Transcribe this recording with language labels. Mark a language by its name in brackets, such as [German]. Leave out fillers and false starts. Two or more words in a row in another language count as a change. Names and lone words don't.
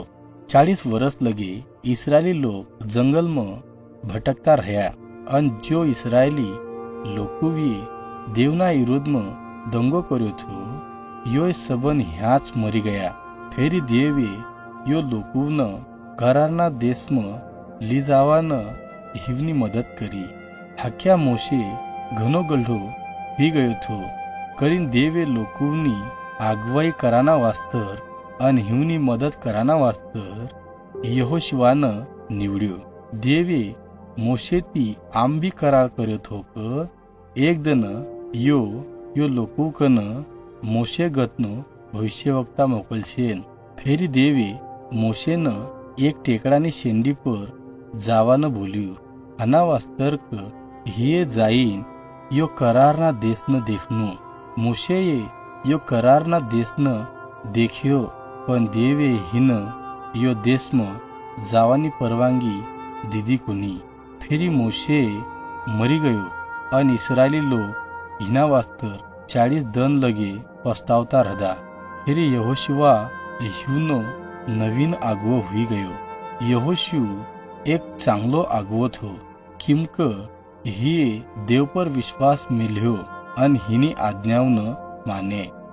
[Lambadi] 40 वर्ष लगे इस्रायली लोग जंगल में भटकता रह्या अन जो इस्रायली लोकवी देवना विरोध में दंगो कर्यो थो यो सबन ह्याच मरी गया। फेरी देवे यो लोकून करारना देश में ली जावान हिवनी मदत करी। हाक्या मोशे घनो गल्ढो ही गयो थो करीन देवे लोकूनी आगवाई कराना वास्तर अन हिवनी मदत कराना वास्तर यहोशुवान निवड्यो। देवे मोशे ती आम भी करार कर्यो थो क एक दिन यो लोकूकन मोशे गतनो भविष्यवक्ता मोकलशेन। फेरी देवे मोशेन एक टेकडानी शेंडी पर जावान बोल्यू आना वास्तर्क हिये जाईन यो करारना देश न देखनू। मोशे यो करारना देश न देखियो पण देवे हिन यो देश में जावानी परवानगी दीदी कोनी। फेरी मोशे मरी गयो अन इस्रायली लोग हिना वास्तर 40 दिन लगे पस्तावता रहा। फेरी यहोशुवा हिवनो नवीन आगवो हुई गयो। यहोशू एक चांगलो आगवो थो किमक ही देव पर विश्वास मिल्यो अन हिनी आज्ञाव न माने।